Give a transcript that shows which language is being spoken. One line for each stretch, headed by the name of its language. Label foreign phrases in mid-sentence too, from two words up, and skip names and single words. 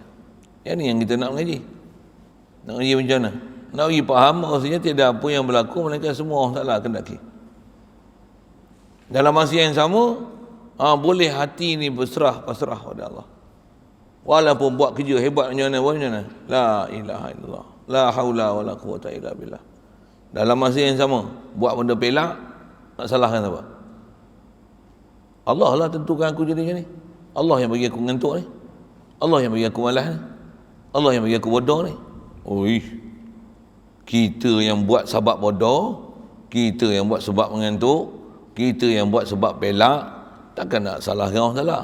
Malay: Yang ni yang kita nak mengaji. Nak mengaji macam mana? Nak bagi faham maksudnya tidak apa yang berlaku melainkan semua Allah Ta'ala kendaki. Dalam masa yang sama, boleh hati ni berserah pasrah pada Allah. Walaupun buat kerja hebat macam mana,
Arabic: la ilaha illallah, la haula wala quwata illa billah.
Malay: Dalam masa yang sama, buat benda pelak, nak salahkan siapa? Allah lah tentukan aku jadi macam ni. Allah yang bagi aku ngantuk ni. Allah yang bagi aku malas ni. Allah yang bagi aku bodoh ni. Kita yang buat sebab bodoh, kita yang buat sebab mengantuk, kita yang buat sebab pelak, takkan nak salahkan orang salah.